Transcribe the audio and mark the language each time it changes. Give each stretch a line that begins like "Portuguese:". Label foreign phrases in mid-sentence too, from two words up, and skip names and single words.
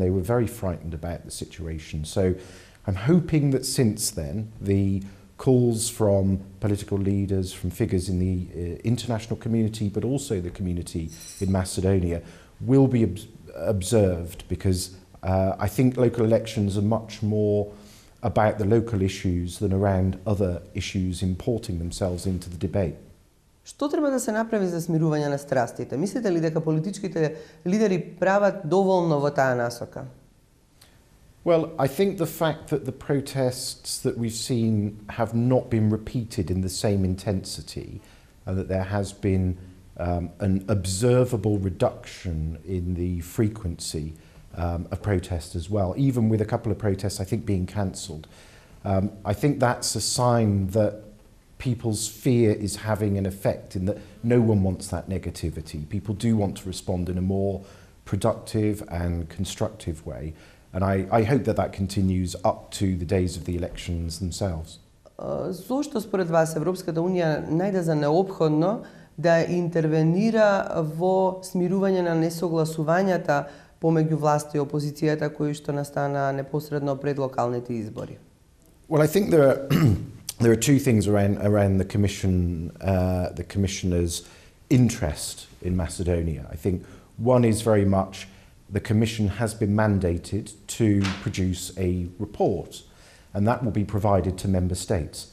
English: They were very frightened about the situation. So I'm hoping that since then, the calls from political leaders, from figures in the international community, but also the community in Macedonia, will be observed, because I think local elections are much more about the local issues than around other issues importing themselves into the debate.
Macedonian: Што треба да се направи за смирување на страстите? Мислите ли дека политичките лидери прават доволно во таа насока?
English: Well, I think the fact that the protests that we've seen have not been repeated in the same intensity, and that there has been an observable reduction in the frequency of protests as well, even with a couple of protests, I think, being cancelled. I think that's a sign that people's fear is having an effect, in that no one wants that negativity. People do want to respond in a more productive and constructive way. And I hope that that continues up to the days of the elections themselves.
Macedonian: Зошто според вас Европската унија најде за неопходно да интервенира во смирување на несогласувањата помеѓу власта и опозицијата кои што настана непосредно пред локалните избори?
English: Well, I think there are two things around the commissioner's interest in Macedonia. I think one is very much the Commission has been mandated to produce a report, and that will be provided to Member States.